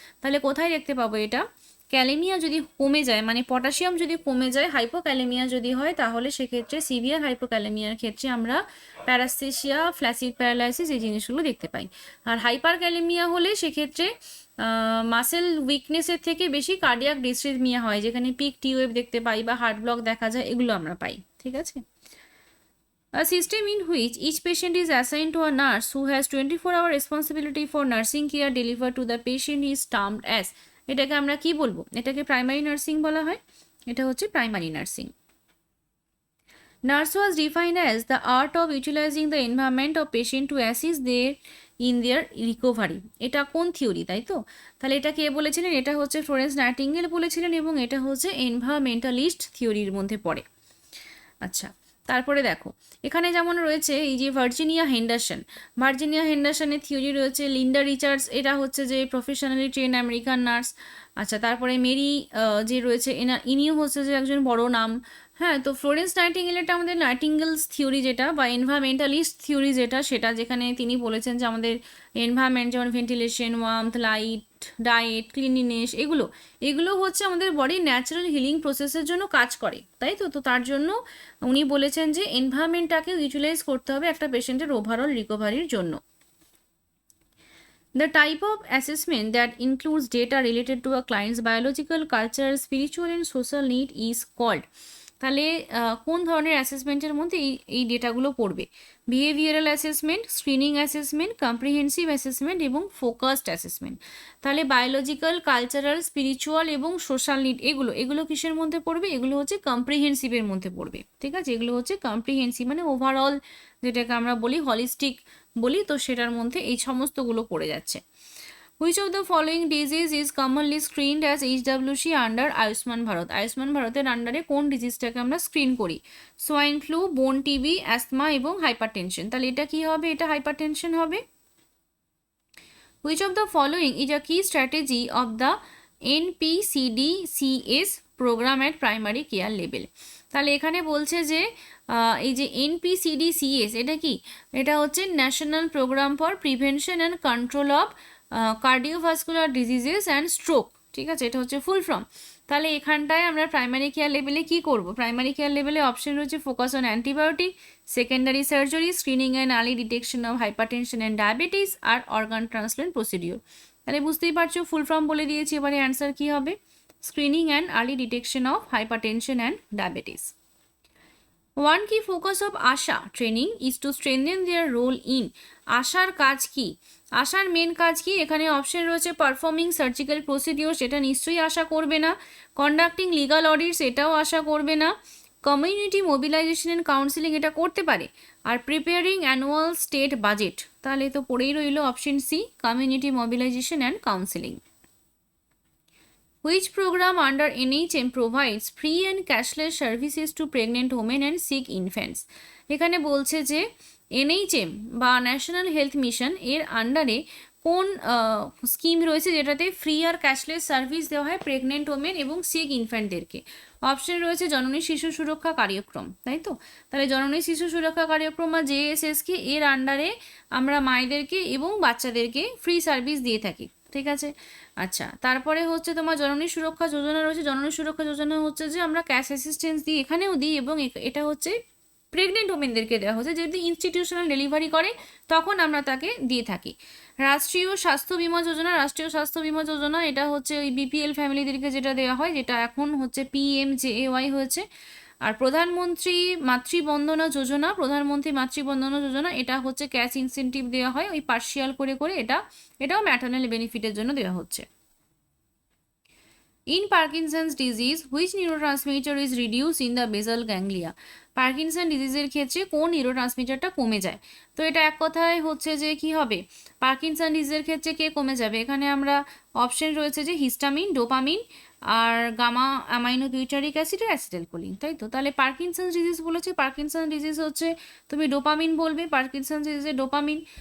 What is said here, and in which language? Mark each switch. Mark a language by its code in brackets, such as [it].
[bn] তাহলে কোথায় দেখতে পাবো এটা, ক্যালেমিয়া যদি কমে যায় মানে পটাশিয়াম যদি কমে যায়, হাইপোক্যালেমিয়া যদি হয় তাহলে সেক্ষেত্রে সিভিয়ার হাইপোক্যালেমিয়ার ক্ষেত্রে আমরা প্যারাস্থেসিয়া, ফ্ল্যাসিড প্যারালাইসিস এই জিনিসগুলো দেখতে পাই। আর হাইপার ক্যালেমিয়া হলে সেক্ষেত্রে মাসেল উইকনেসের থেকে বেশি কার্ডিয়াক ডিসরিথমিয়া হয়, যেখানে পিক টিউব দেখতে পাই বা হার্ট ব্লক দেখা যায়, এগুলো আমরা পাই, ঠিক আছে। [en] A system in which each patient is assigned to a nurse who has 24-hour responsibility for nursing care delivered to the patient is termed as, [bn] এটাকে আমরা কি বলবো, এটাকে প্রাইমারি নার্সিং বলা হয়, এটা হচ্ছে primary nursing. [en] Nurse was defined as the art of utilizing the environment of patient to assist their in their recovery. [bn] এটা কোন থিওরি, তাই তো। তাহলে এটা কে বলেছিলেন, এটা হচ্ছে ফ্লোরেন্স নাইটিঙ্গেল বলেছিলেন এবং এটা হচ্ছে এনভায়রনমেন্টালিস্ট থিওরির মধ্যে পড়ে। আচ্ছা, তারপরে দেখো এখানে যেমন রয়েছে এই যে ভার্জিনিয়া হেন্ডারসনের থিওরি রয়েছে। লিন্ডা রিচার্ডস, এটা হচ্ছে যে প্রফেশনালি ট্রেন আমেরিকান নার্স। আচ্ছা, তারপরে মেরি যে রয়েছে ইনিও হচ্ছে যে একজন বড় নাম। হ্যাঁ, তো ফ্লোরেন্স নাইটিঙ্গেল, এটা আমাদের নাইটিঙ্গেলস থিওরি যেটা বা এনভায়রনমেন্টালিস্ট থিওরি সেটা যেখানে তিনি বলেছেন যে আমাদের এনভায়রনমেন্ট যেমন ventilation, warmth, light, diet, cleanliness, এগুলো হচ্ছে আমাদের বডির ন্যাচারাল হিলিং প্রসেসের জন্য কাজ করে, তাই তো। তো তার জন্য উনি বলেছেন যে এনভায়রনমেন্টটাকে ইউটিলাইজ করতে হবে একটা পেশেন্টের ওভারঅল রিকভারির জন্য। [en] The type of assessment that includes data related to a client's biological, cultural, spiritual and social need is called. [bn] তাহলে কোন ধরনের অ্যাসেসমেন্টের মধ্যে এই ডেটাগুলো পড়বে? Behavioural assessment, screening assessment, comprehensive assessment এবং ফোকাসড অ্যাসেসমেন্ট। তাহলে বায়োলজিক্যাল, কালচারাল, স্পিরিচুয়াল এবং সোশ্যাল নিড, এগুলো কিসের মধ্যে পড়বে? এগুলো হচ্ছে কম্প্রিহেন্সিভের মধ্যে পড়বে, ঠিক আছে। এগুলো হচ্ছে কম্প্রিহেন্সিভ মানে ওভারঅল, যেটাকে আমরা বলি হলিস্টিক বলি, তো সেটার মধ্যে এই সমস্তগুলো পড়ে যাচ্ছে। [en] Which of the following disease is commonly screened as HWC under Ayushman Bharat? [bn] Ayushman ভারতের আন্ডারে কোন ডিজিজটাকে আমরা স্ক্রিন করি? সোয়াইন ফ্লু, বোন টিবি, অ্যাসমা এবং হাইপারটেনশন। তাহলে এটা কি হবে? এটা হাইপারটেনশন হবে। [en] Which of the following is a key strategy of the NPCDCS program at primary care level? [bn] তাহলে এখানে বলছে যে এই যে NPCDCS এটা কি? এটা হচ্ছে national programme for prevention and control of cardiovascular diseases and stroke, ঠিক আছে, এটা হচ্ছে ফুল ফর্ম। তাহলে এখানটায় আমরা প্রাইমারি কেয়ার লেভেলে কি করব? প্রাইমারি কেয়ার লেভেলে অপশন রয়েছে focus on antibiotic, secondary surgery, screening and early detection of hypertension and diabetes আর organ transplant procedure. তাহলে বুঝতেই পারছো ফুল ফর্ম বলে দিয়েছি, এবারে অ্যান্সার কি হবে? Screening and early detection of hypertension and diabetes. [en] One key focus of ASHA training is to strengthen their role in [bn] আশার কাজ কি? আশার মেন কাজ কি? এখানে অপশন রয়েছে পারফর্মিং সার্জিক্যাল প্রসিডিওর, সেটা নিশ্চয়ই আশা করবে না। কন্ডাক্টিং লিগাল অডিটস, এটাও আশা করবে না। কমিউনিটি মোবিলাইজেশন অ্যান্ড কাউন্সিলিং, এটা করতে পারে। Are preparing annual state budget, তাহলে তো পড়েই রইল option C, community mobilisation and counselling. [en] Which program under NHM provides free and cashless services to pregnant women and sick infants? [bn] এখানে বলছে যে NHM বা ন্যাশনাল হেলথ মিশন এর আন্ডারে কোন স্কিম রয়েছে যেটাতে ফ্রি আর ক্যাশলেস সার্ভিস দেওয়া হয় প্রেগনেন্ট ওমেন এবং সিক ইনফ্যান্টদেরকে? অপশন রয়েছে জননী শিশু সুরক্ষা কার্যক্রম, তাই তো। তাহলে জননী শিশু সুরক্ষা কার্যক্রম বা JSSK এর আন্ডারে আমরা মায়েদেরকে এবং বাচ্চাদেরকে ফ্রি সার্ভিস দিয়ে থাকি, ঠিক আছে। আচ্ছা, তারপরে হচ্ছে তোমার জননী সুরক্ষা যোজনা রয়েছে। জননী সুরক্ষা যোজনা হচ্ছে যে আমরা ক্যাশ অ্যাসিস্ট্যান্স দিই, এখানেও দিই, এবং এটা হচ্ছে প্রেগনেন্ট ওমেনদেরকে দেওয়া হচ্ছে, যদি ইনস্টিটিউশনাল ডেলিভারি করে তখন আমরা তাকে দিয়ে থাকি। রাষ্ট্রীয় স্বাস্থ্য বিমা যোজনা, রাষ্ট্রীয় স্বাস্থ্য বিমা যোজনা এটা হচ্ছে ওই BPL ফ্যামিলিদেরকে যেটা দেওয়া হয়, যেটা এখন হচ্ছে PMJAY হয়েছে। আর প্রধানমন্ত্রী মাতৃবন্দনা যোজনা, প্রধানমন্ত্রী মাতৃবন্দনা যোজনা এটা হচ্ছে ক্যাশ ইনসেন্টিভ দেওয়া হয় ওই পার্শিয়াল করে করে, এটাও ম্যাটারনাল বেনিফিটের জন্য দেওয়া হচ্ছে। [en] In Parkinson's disease, which neurotransmitter is reduced in the basal ganglia? [bn] Parkinson ডিজিজের ক্ষেত্রে কোন নিউরোট্রান্সমিটারটা কমে যায়? তো এটা এক কথায় হচ্ছে যে কি হবে, পার্কিনসন ডিজিজের ক্ষেত্রে কে কমে যাবে? এখানে আমরা অপশন রয়েছে যে হিস্টামিন, ডোপামিন আর গামা অ্যামাইনো বিউটারিক অ্যাসিড আর অ্যাসিটাইলকোলিন, তাই তো। তাহলে পার্কিনসন ডিজিজ বলেছে, পার্কিনসন ডিজিজ হচ্ছে তুমি ডোপামিন বলবে, পার্কিনসন ডিজিজে ডোপামিন।